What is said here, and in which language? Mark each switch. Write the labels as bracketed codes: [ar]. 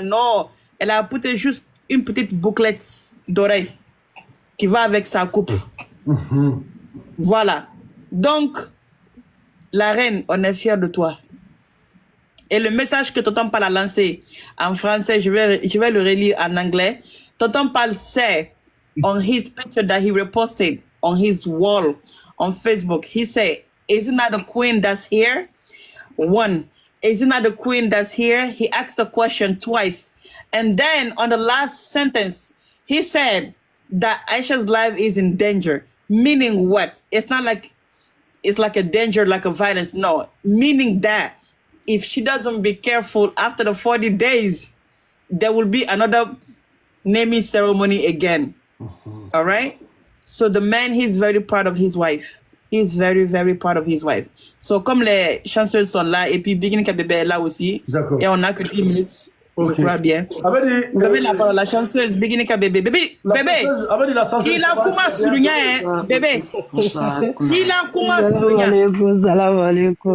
[fr] Non, elle a porté juste une petite bouclette d'oreille qui va avec sa coupe. Voilà. Donc, la reine, on est fiers de toi. Et le message que Tonton Pal a lancé en français, je vais le relire en anglais. [en] Tonton Pal said on his picture that he reposted on his wall on Facebook, he said, isn't that the queen that's here? One, isn't that the queen that's here? He asked the question twice. And then on the last sentence, he said that Aisha's life is in danger. Meaning what? It's not like it's like a danger, like a violence. No, meaning that if she doesn't be careful after the 40 days, there will be another naming ceremony again. All right? So the man, he's very proud of his wife. He's very, very proud of his wife. [fr] So comme les chanceuses sont là, et puis Bigini Kabebe est là aussi, et on n'a que 10 minutes, je crois bien. Vous avez la parole, la chanceuse Bigini Kabebe. Bébé, il a commencé sur rien, bébé. Il a commencé sur rien. [ar] Salam alaikum.